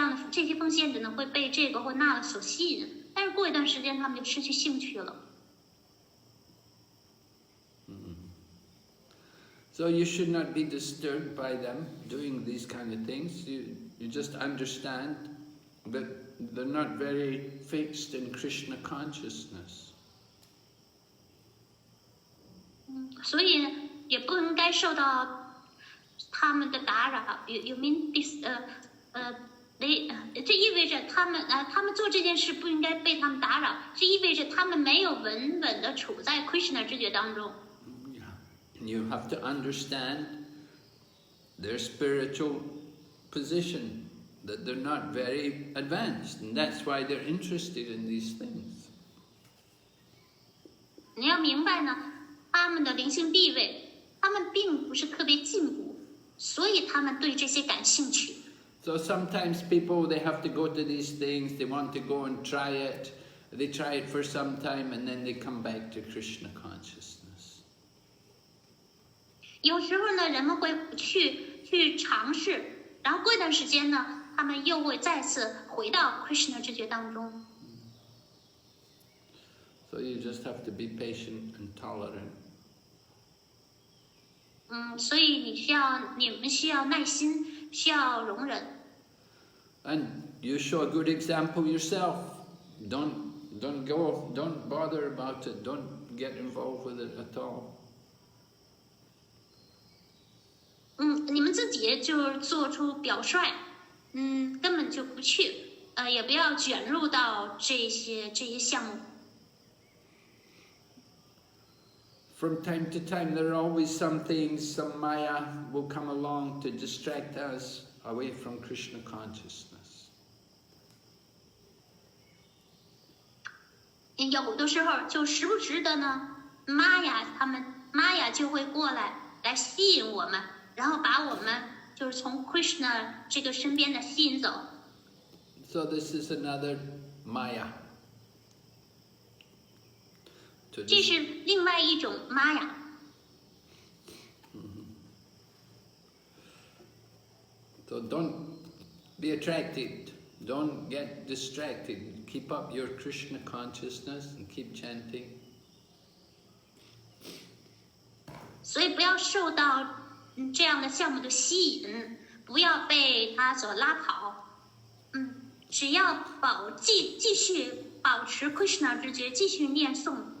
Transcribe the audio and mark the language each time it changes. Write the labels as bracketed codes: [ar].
[zh] 这些奉献者呢会被这个或那个所吸引，但是过一段时间他们就失去兴趣了。 [en] So you should not be disturbed by them doing these kind of things. You just understand that they're not very fixed in Krishna consciousness. [zh] 所以也不应该受到他们的打扰。 [en] You mean this？ [zh] 这意味着他们做这件事不应该被他们打扰，这意味着他们没有稳稳的处在 Krishna 知觉当中。 [en] You have to understand their spiritual position, that they're not very advanced, and that's why they're interested in these things. [zh] 你要明白呢，他们的灵性地位，他们并不是特别进步，所以他们对这些感兴趣。 [en] So sometimes people, they have to go to these things, they want to go and try it, they try it for some time and then they come back to Krishna consciousness. [zh] 有时候呢，人们会去尝试，然后过一段时间呢，他们又会再次回到 Krishna 知觉当中。 [en] So you just have to be patient and tolerant. [zh] 所以你们需要耐心，需要容忍。 [en] And you show a good example yourself. Don't bother about it. Don't get involved with it at all. [zh] 你们自己就是做出表率，根本就不去，也不要卷入到这些项目。 [en] From time to time, there are always some things, some maya will come along to distract us away from Krishna consciousness. [zh] 有的时候就时不时的呢，玛雅就会过来吸引我们，然后把我们就是从 Krishna 这个身边的吸引走。 [en] So this is another maya. [zh] 这是另外一种玛雅。 [en] So don't be attracted. Don't get distracted. Keep up your Krishna consciousness and keep chanting. [zh] 所以不要受到这样的项目的吸引，不要被它所拉跑。只要继续保持 Krishna 知觉，继续念诵。